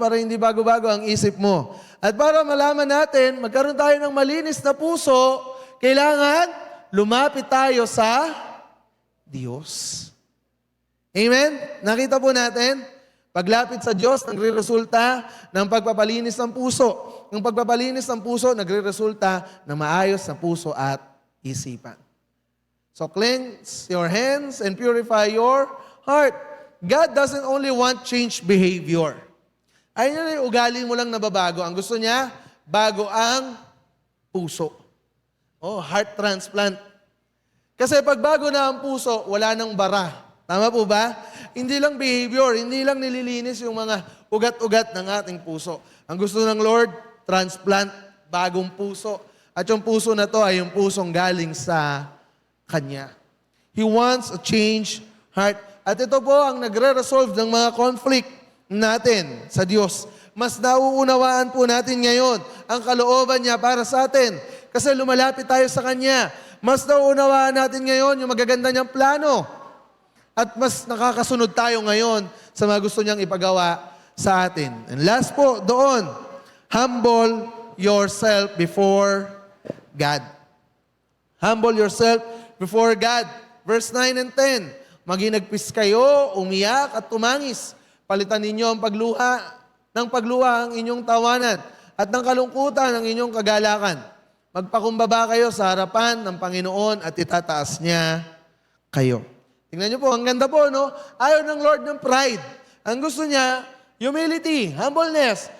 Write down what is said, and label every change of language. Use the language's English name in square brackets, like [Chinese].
[Filipino] Para hindi bago-bago ang isip mo. At para malaman natin, magkaroon tayo ng malinis na puso, kailangan lumapit tayo sa Diyos. Amen? Nakita po natin, paglapit sa Diyos, nagre-resulta ng pagpapalinis ng puso. Ang pagpapalinis ng puso, nagre-resulta ng maayos na puso at isipan. [English] So cleanse your hands and purify your heart. God doesn't only want change behavior. [Filipino] Ayun na yung ugali mo lang nababago. Ang gusto niya, bago ang puso. [English] Heart transplant. [Filipino] Kasi pag bago na ang puso, wala nang bara. Tama po ba? Hindi lang behavior, hindi lang nililinis yung mga ugat-ugat ng ating puso. Ang gusto ng Lord, transplant, bagong puso. At yung puso na to ay yung pusong galing sa Kanya. [English] He wants a change heart. [Filipino] At ito po ang nagre-resolve ng mga conflict natin sa Diyos. Mas nauunawaan po natin ngayon ang kalooban niya para sa atin. Kasi lumalapit tayo sa Kanya. Mas nauunawaan natin ngayon yung magaganda niyang plano. At mas nakakasunod tayo ngayon sa mga gusto niyang ipagawa sa atin. [English] And last [Filipino] po, doon, [English] humble yourself before God. Humble yourself before God. [Filipino] Verse 9 and 10, maginagpis kayo, umiyak at tumangis. Palitan ninyo ang pagluha ang inyong tawanan at ng kalungkutan ang inyong kagalakan. Magpakumbaba kayo sa harapan ng Panginoon at itataas niya kayo. Tingnan niyo po, ang ganda po, no? Ayaw ng Lord ng pride. Ang gusto niya, humility, humbleness.